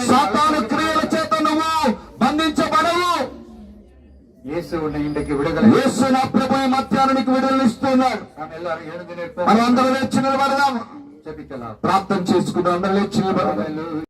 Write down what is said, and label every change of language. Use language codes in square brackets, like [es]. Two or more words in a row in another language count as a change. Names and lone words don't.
[te] సాతాను క్రియల చేత నువ్వు బంధించబడవు. [ta] இயேசு உன்னை இன்றைக்கு விடுதலை. [te] యేసు నా ప్రభు ఈ మధ్యాహ్నానికి విడుదలనిస్తున్నాడు. [ta] நாம் எல்லாரும் எழுந்து நிற்போம். [te] మనం అందరూ లేచి నిలబడదాం. [ta] ஜெபிக்கலாம். [te] ప్రార్థన చేసుకుందాం. అందరూ లేచి నిలబడదాం.